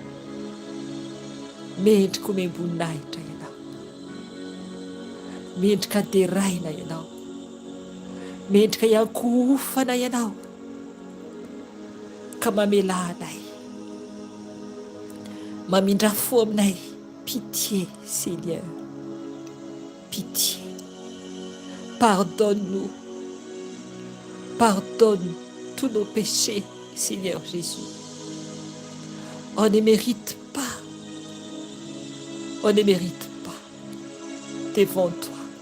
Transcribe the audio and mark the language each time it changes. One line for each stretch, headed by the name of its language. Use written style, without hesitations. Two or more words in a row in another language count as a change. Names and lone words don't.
Malagasy: Mendrika ho membonahitra ianao, mendrika deraina ianao, mendrika iankofana ianao, ka mamela anay, mamindra fo aminay.
French: Pitié, Seigneur, pitié. Pardonne-nous, pardonne tous nos péchés, Seigneur Jésus. On ne mérite pas, on ne mérite pas devant toi.